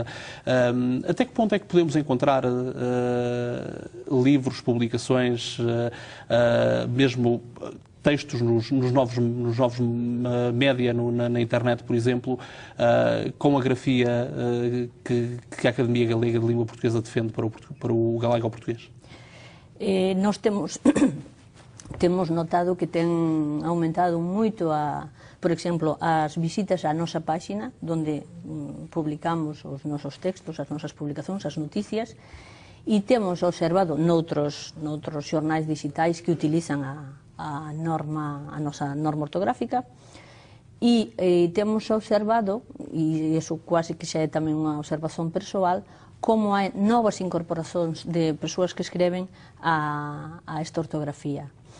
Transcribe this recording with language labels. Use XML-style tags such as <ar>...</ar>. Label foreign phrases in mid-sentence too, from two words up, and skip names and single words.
<pt>Até que ponto é que podemos encontrar livros, publicações, mesmo textos nos novos média, na internet, por exemplo, com a grafia que a Academia Galega de Língua Portuguesa defende para o galego-português?</pt> <gl>Nós temos notado que ten aumentado moito, por exemplo, as visitas á nosa páxina, onde publicamos os nosos textos, as nosas publicacións, as noticias, e temos observado noutros xornais digitais que utilizan a a nosa norma ortográfica, e temos observado, e iso quase que xa é tamén unha observación persoal, como hai novas incorporacións de persoas que escreven a esta ortografía.</gl>